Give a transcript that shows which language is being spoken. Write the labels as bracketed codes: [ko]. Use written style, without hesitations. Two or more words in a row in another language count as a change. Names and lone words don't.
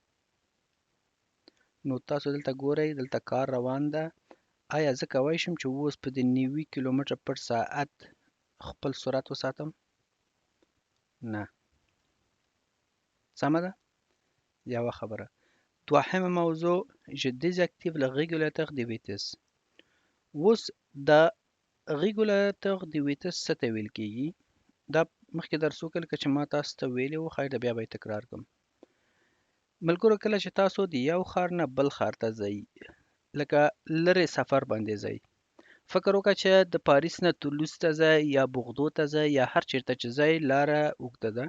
[ps] نو تاسو دلته ګورئ، دلته کار روان ده. آیا زه کولی شم چې اوس په دې 90 کیلومتره پر ساعت خپل سرعت وساتم؟ نه. سمه ده؟ یوه خبره. دوهمه موضوع، [fr] je désactive le régulateur de vitesse. [ps] اوس د [fr] régulateur de vitesse [ps] څه ته ویل کېږي؟ دا مخکې درس وکړل که چې ما تاسو ته ویلي وو، ښایي بیا به یې تکرار کړم. ملګرو، کله چې تاسو د یو ښار نه بل ښار ته ځئ، لکه لرې سفر باندې ځئ، فکر وکړه چې د پاریس نه تولوز ته ځئ یا بغدو ته ځئ یا هر چېرته چې ځئ، لاره اوږده ده.